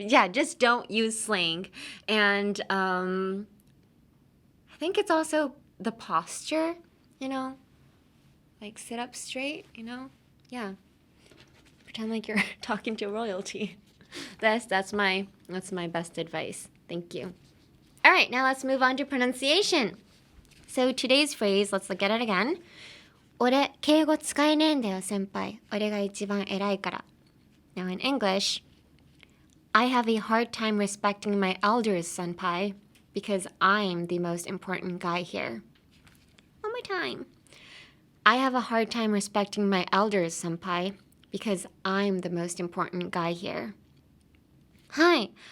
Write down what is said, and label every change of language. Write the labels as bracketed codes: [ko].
[en] Yeah, just don't use slang. And I think it's also the posture, you know, like sit up straight, you know, yeah. Pretend like you're talking to royalty. That's my best advice. Thank you. All right, now let's move on to pronunciation. So today's phrase, let's look at it again. [ja] 俺敬語使えねえんだよ先輩。俺が一番偉いから。 [en] Now in English, I have a hard time respecting my elders, senpai, because I'm the most important guy here. One more time. I have a hard time respecting my elders, senpai, because I'm the most important guy here. Hi.